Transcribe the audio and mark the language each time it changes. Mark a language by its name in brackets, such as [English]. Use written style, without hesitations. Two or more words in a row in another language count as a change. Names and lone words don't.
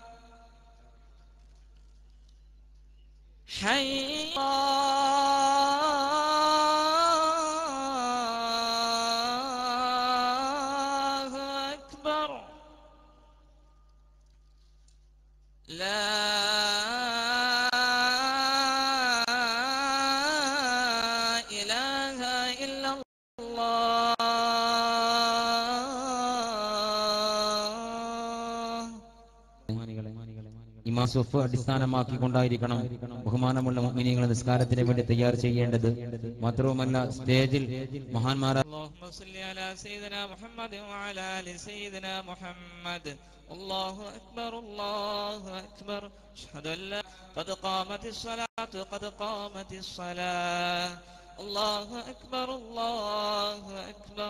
[Arabic] حي الله أكبر. لا إله إلا الله. [Malayalam] ഇമാം സുഫ് അടിസ്ഥാനമാക്കിക്കൊണ്ടായിരിക്കണം ബഹുമാനമുള്ള മുഅ്മിനീങ്ങളെ നിസ്കാരത്തിന് വേണ്ടി തയ്യാർ ചെയ്യേണ്ടത്. മാത്രവുമല്ല സ്റ്റേജിൽ മഹാന്മാരായ [Arabic] اللهم صل على سيدنا محمد وعلى آل سيدنا محمد. الله أكبر الله أكبر. أشهد أن لا قد قامت الصلاة قد قامت الصلاة. الله أكبر الله أكبر.